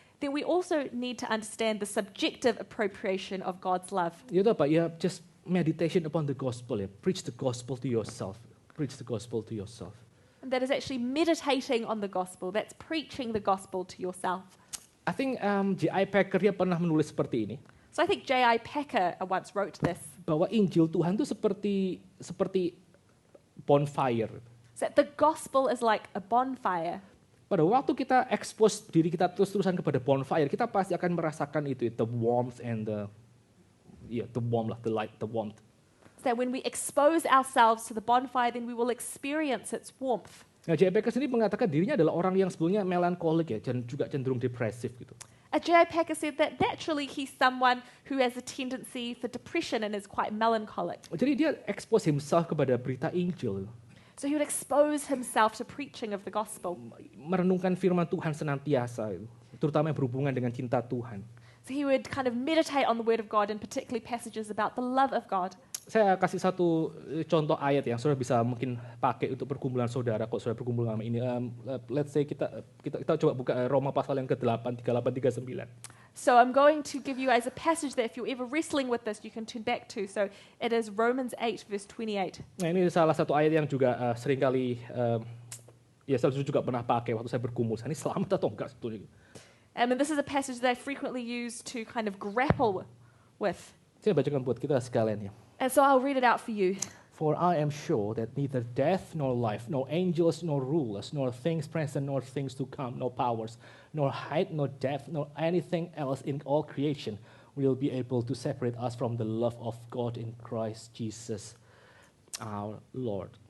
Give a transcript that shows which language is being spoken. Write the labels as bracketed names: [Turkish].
[English] Then we also need to understand the subjective appropriation of God's love. [Indonesian] Itu apa? [English] Ya, just meditation upon the gospel. Ya, preach the gospel to yourself. Preach the gospel to yourself. And that is actually meditating on the gospel. That's preaching the gospel to yourself. I think J.I. [Indonesian] Packer dia pernah menulis seperti ini. [English] So I think J.I. Packer once wrote this. [Indonesian] Bahwa Injil Tuhan itu seperti bonfire. [English] So that the gospel is like a bonfire. [Indonesian] Pada waktu kita expose diri kita terus-terusan kepada bonfire, kita pasti akan merasakan itu, [English] the warmth and the warmth, [Indonesian] the light, the warmth. [English] So that when we expose ourselves to the bonfire, then we will experience its warmth. [Indonesian] Nah, J.I. Packer sendiri mengatakan dirinya adalah orang yang sebelumnya melankolik ya, dan juga cenderung depresif gitu. [English] J.I. Packer said that naturally he's someone who has a tendency for depression and is quite melancholic. [Indonesian] Jadi dia [English] expose himself [Indonesian] kepada berita Injil. [English] So he would expose himself to preaching of the gospel. [Indonesian] Merenungkan firman Tuhan senantiasa, terutama yang berhubungan dengan cinta Tuhan. [English] So he would kind of meditate on the word of God and particularly passages about the love of God. [Indonesian] Saya kasih satu contoh ayat yang saudara bisa mungkin pakai untuk pergumulan saudara kalau saudara berkumpul sama ini. [English] Let's say [Indonesian] kita coba buka Roma pasal yang ke-8, 38, 39. [English] So I'm going to give you guys a passage that if you're ever wrestling with this, you can turn back to. So it is Romans 8 verse 28. [Indonesian] Nah, ini salah satu ayat yang juga seringkali saya juga pernah pakai waktu saya bergumul. Ini selamat atau enggak sebetulnya? [English] And this is a passage that I frequently use to kind of grapple with. [Indonesian] Saya bacakan buat kita sekalian ya. [English] And so I'll read it out for you. For I am sure that neither death nor life, nor angels nor rulers, nor things present nor things to come, nor powers, nor height nor depth, nor anything else in all creation will be able to separate us from the love of God in Christ Jesus our Lord.